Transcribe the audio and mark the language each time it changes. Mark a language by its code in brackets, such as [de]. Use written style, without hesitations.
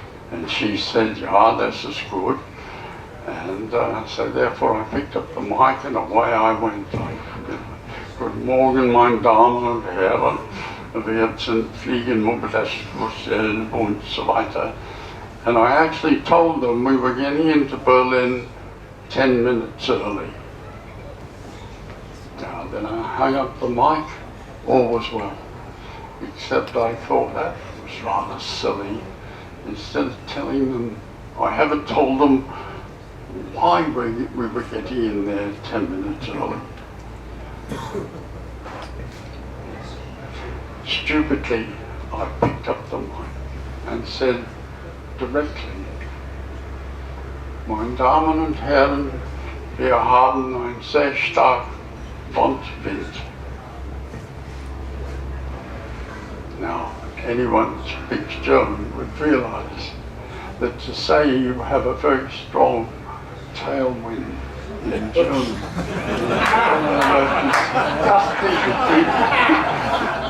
[en] And she said, yeah, this is good. And so therefore I picked up the mic and away I went. [de] Guten Morgen, meine Damen und Herren. Wir sind Fliegenmobilitätsmuseum und so weiter. [en] And I actually told them we were getting into Berlin 10 minutes early. Now Then I hung up the mic, all was well. Except I thought that was rather silly. Instead of telling them, I haven't told them why we were getting in there 10 minutes early. Stupidly, I picked up the mic and said directly, [de] Meine Damen und Herren, wir haben ein sehr stark Wind. [en] Now, anyone who speaks German would realize that to say you have a very strong tailwind in German is one of the most disgusting things.